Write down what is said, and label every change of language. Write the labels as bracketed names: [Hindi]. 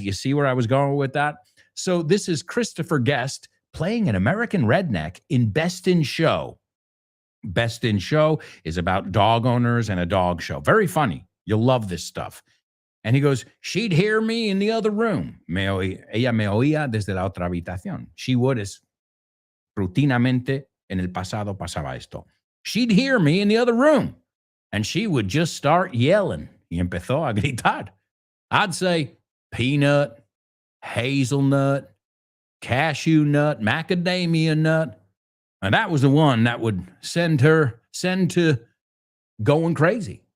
[English] You see where I was going with that? So this is Christopher Guest playing an American redneck in Best in Show. Best in Show is about dog owners and a dog show. Very funny. You'll love this stuff. And he goes, she'd hear me in the other room. [Spanish] Ella me oía desde la otra habitación. [English] She would, [Spanish] es rutinamente en el pasado pasaba esto. [English] She'd hear me in the other room, and she would just start yelling. [Spanish] Y empezó a gritar. [English] I'd say peanut, hazelnut, cashew nut, macadamia nut. And that was the one that would send to going crazy.